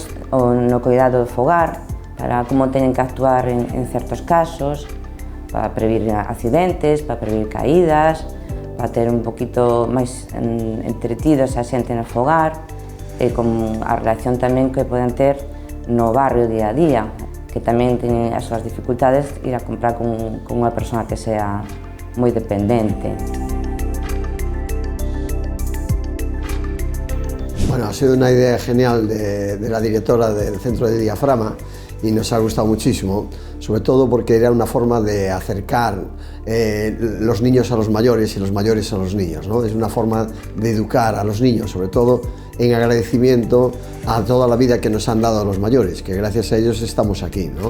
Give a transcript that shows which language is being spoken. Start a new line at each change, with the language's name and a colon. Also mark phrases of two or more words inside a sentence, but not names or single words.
Galician: no cuidado do fogar, para como teñen que actuar en certos casos, para prevenir accidentes, para prevenir caídas, para ter un poquito máis entretidos a xente no fogar e con a relación tamén que poden ter no barrio día a día, que tamén teñen as súas dificultades ir a comprar con unha persona que sea moi dependente.
Spanish: Bueno, ha sido una idea genial de la directora del Centro de Diafragma y nos ha gustado muchísimo, sobre todo porque era una forma de acercar los niños a los mayores y los mayores a los niños, ¿no? Es una forma de educar a los niños, sobre todo en agradecimiento a toda la vida que nos han dado a los mayores, que gracias a ellos estamos aquí, ¿no?